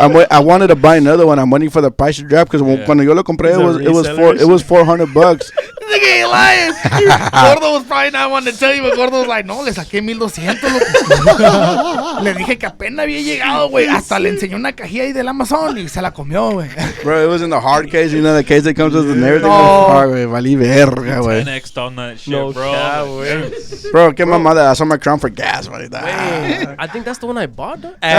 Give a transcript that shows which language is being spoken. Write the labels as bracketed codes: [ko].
[en] I wanted to buy another one. I'm waiting for the price to drop because [es] cuando yo lo compré, [en] it was $400. Nigga ain't lying. Gordo was probably not wanting to tell you, but Gordo was like, [es] no, le saqué 1200, loco. Le dije que apenas había llegado, güey. Hasta le enseñó una cajilla ahí del Amazon y se la comió, güey. [en] Bro, it was in the hard case, you know, the case that comes with and everything. No. [es] Fuck, güey, valí verga, güey. [en] 10x on that shit, No, bro. Bro, [es] qué mamada. [en] I saw my crown for gas, man. I think that's the one I bought, though.